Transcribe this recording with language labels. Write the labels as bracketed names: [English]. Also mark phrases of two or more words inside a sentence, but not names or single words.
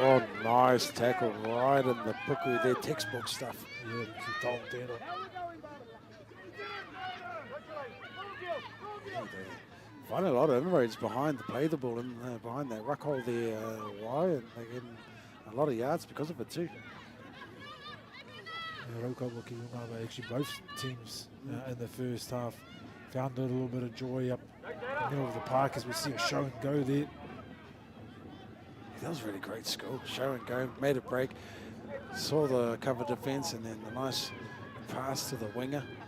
[English] Oh, nice tackle right in the puku there, textbook stuff. Yeah, [Māori] ki tau tēnā. [English] Find a lot of inroads behind the ball and behind that ruck hole there, why, and they get a lot of yards because of it too. Yeah, [Māori] Raukawa ki runga, [English] actually both teams in the first half found a little bit of joy up the middle of the park as we see a show and go there. That was really great school. Show and go, made a break, saw the cover defence, and then the nice pass to the winger.